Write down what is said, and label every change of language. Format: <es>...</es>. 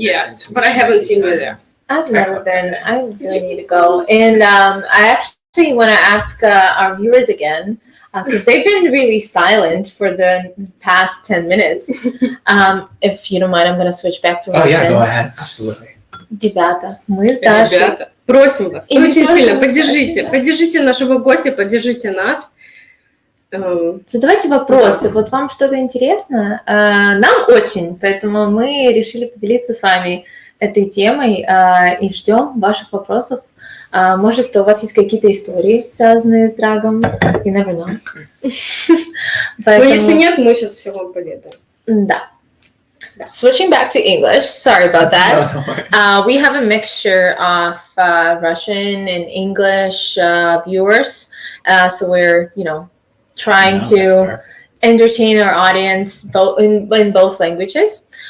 <en>Yes, but I haven't seen you there. I've never been. I really need to go. And I actually want to ask our viewers again, because they've been really silent for the past 10 minutes. If you don't mind, I'm going to switch back to Russian. Oh, yeah, go ahead. Absolutely.</en> <ru>Ребята, мы с Дашей. Ребята, просим вас, очень сильно поддержите нашего гостя, поддержите нас. Задавайте вопросы. Вот вам что-то интересно? Нам очень, поэтому мы решили поделиться с вами этой темой и ждем ваших вопросов. Может, у вас есть какие-то истории, связанные с драгом?</ru> <en>You never know.</en> <ru>Но если нет, мы сейчас все вам поведаем. Да.</ru> <en>Switching back to English, sorry about that. We have a mixture of Russian and English viewers, so we're, trying to entertain our audience both in both languages.</en>